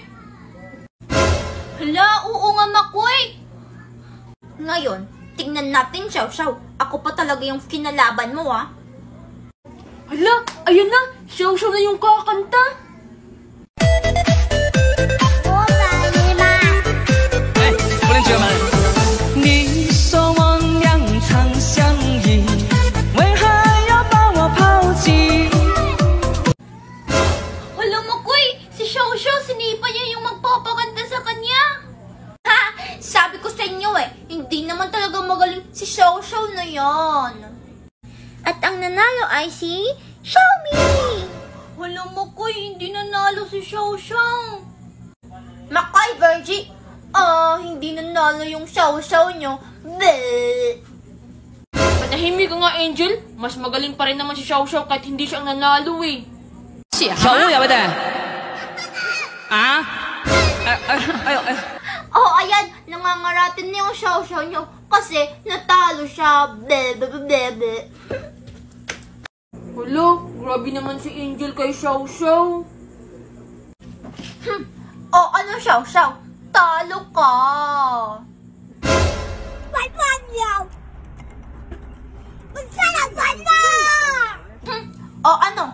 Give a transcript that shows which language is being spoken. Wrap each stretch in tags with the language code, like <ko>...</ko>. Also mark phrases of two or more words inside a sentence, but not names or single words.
<tl>Hala, oo nga Makoy. Ngayon, tingnan natin Xiao Xiao. Ako pa talaga yung kinalaban mo ah. Hala, ayan na, Xiao Xiao na yung kakanta.</tl> <zh>哎，福邻居们，你说我俩长相依，为何要把我抛弃？</zh> <tl>Hala Makoy, si Xiao Xiao sinipa niya yung magpapaganda sa kanya. Ha, sabi ko sa inyo eh, hindi naman talaga magaling si Xiao Xiao na yan. At ang nanalo ay si Xiaomi. Hala Makoy, hindi nanalo si Xiao Xiao. Makoy, Virgie, hindi nanalo yung Xiao Xiao nyo. Bleh. Manahimik ka nga Angel, mas magaling pa rin naman si Xiao Xiao kahit hindi siya ang nanalo eh.</tl> <zh>小物对不对？啊？哎呦哎！</zh> <tl>Oh, ayan, nangangaratin na yung Xiao Xiao nyo kasi natalo siya. Bleh, bleh, bleh, bleh. Hala, grabe naman si Angel kay Xiao Xiao. Oh, ano Xiao Xiao? Talo ka. Oh, ano?</tl>